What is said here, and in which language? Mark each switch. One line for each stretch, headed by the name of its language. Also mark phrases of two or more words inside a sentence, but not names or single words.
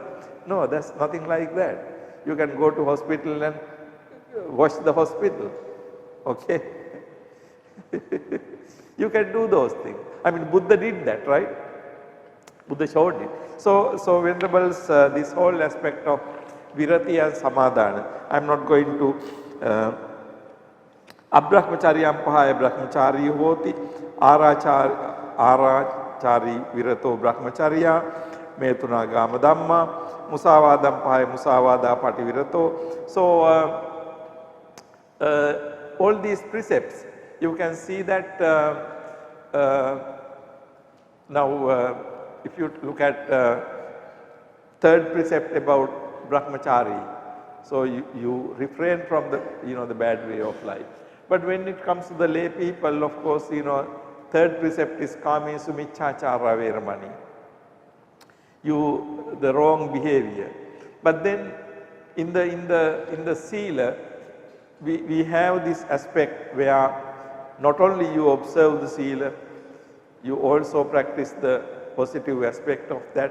English: No, that's nothing like that. You can go to hospital and wash the hospital. Okay? You can do those things. Buddha did that, right? Buddha showed it. So Venerables, this whole aspect of virati and samadhana, I am not going to
Pali: Abrahmacharyam pahaya brahmachari hoti, arachari virato brahmacharya, metuna gama dhamma, musavadam pahaya musavada pati virato.
English: So all these precepts, you can see that now if you look at third precept about brahmachari, so you refrain from the bad way of life. But when it comes to the lay people, of course, third precept is
Pali: kami sumichachara veramani.
English: The wrong behavior. But then in the sila, we have this aspect where not only you observe the sila, you also practice the positive aspect of that.